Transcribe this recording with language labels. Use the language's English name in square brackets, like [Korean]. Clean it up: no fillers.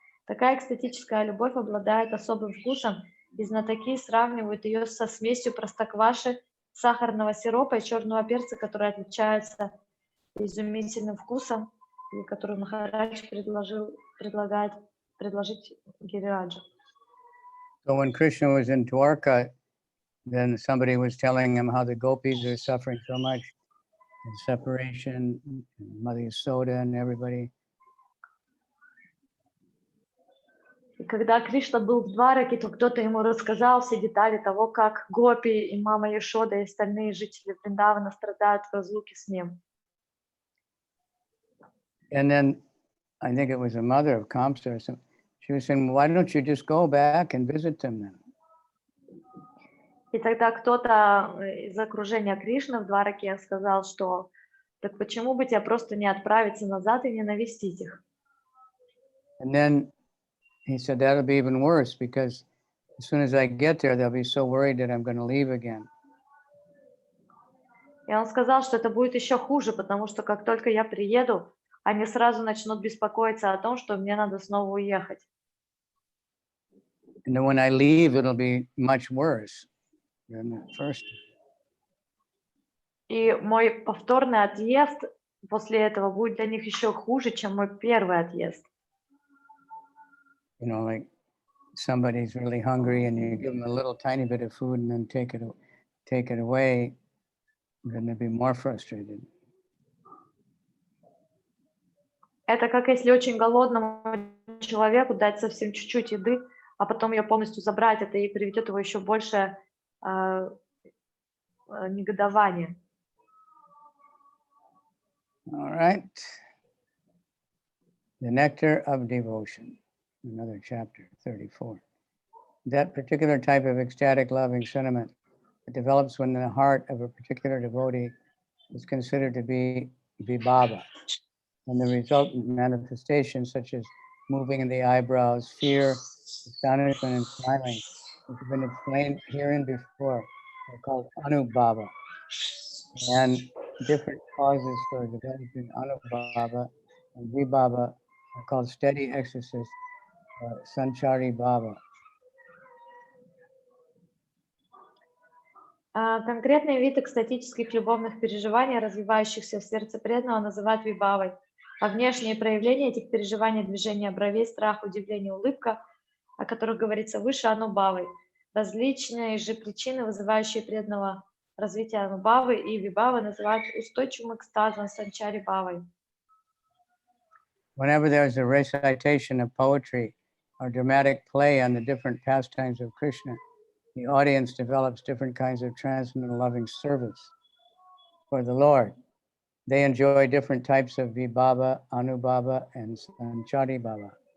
[Russian] Такая экстатическая любовь обладает особым вкусом, и знатоки сравнивают ее со смесью простокваши, сахарного сиропа и черного перца, которые отличаются изумительным вкусом, и который Махарадж предлагает предложить Гирираджу. [English] So when Krishna was in Dwarka, then somebody was telling him how the gopis are suffering so much in separation, Mother Yasoda and everybody. [Russian] И когда Кришна был в Двараке, то кто-то ему рассказал все детали того, как гопи и мама Яшода и остальные жители Вриндавана страдают в разлуке с ним. [English] And then I think it was a mother of Kamsa or something. She was saying, why don't you just go back and visit them then? [Russian] И тогда кто-то из окружения Кришны в Двараке сказал, что так почему бы тебе просто не отправиться назад и не навестить их? [English] And then he said, that'll be even worse because as soon as I get there, they'll be so worried that I'm going to leave again. [Russian] И он сказал, что это будет еще хуже, потому что как только я приеду, они сразу начнут беспокоиться о том, что мне надо снова уехать. [English] And then when I leave, it'll be much worse than the first. [Russian] И мой повторный отъезд после этого будет для них еще хуже, чем мой первый отъезд. [English] You know, like somebody's really hungry and you give them a little tiny bit of food and then take it away, then they'd be more frustrated. [Russian] Это как если очень голодному человеку дать совсем чуть-чуть еды, а потом ее полностью забрать, это и приведет его еще больше негодования. [English] All right. The Nectar of Devotion, another chapter, 34. That particular type of ecstatic loving sentiment that develops when the heart of a particular devotee is considered to be vibhava, and the resultant manifestations such as moving in the eyebrows, fear, astonishment, and smiling, which have been explained herein before, are called anubhava. And different causes for developing anubhava and vibhava are called steady ecstasies or sanchari bhava. [Russian] Конкретный вид экстатических любовных переживаний, развивающихся в сердце преданного, называют вибавой. А внешние проявления этих переживаний, движение бровей, страх, удивление, улыбка, о которых говорится выше, анубавой. Различные же причины, вызывающие преданного развития анубавы и вибавы, называют устойчивым экстазом санчари бавой. [English] Whenever there is a recitation of poetry or dramatic play on the different pastimes of Krishna, the audience develops different kinds of transcendental loving service for the Lord. They enjoy different types of vibhava, anubhava, and sanchari bhava.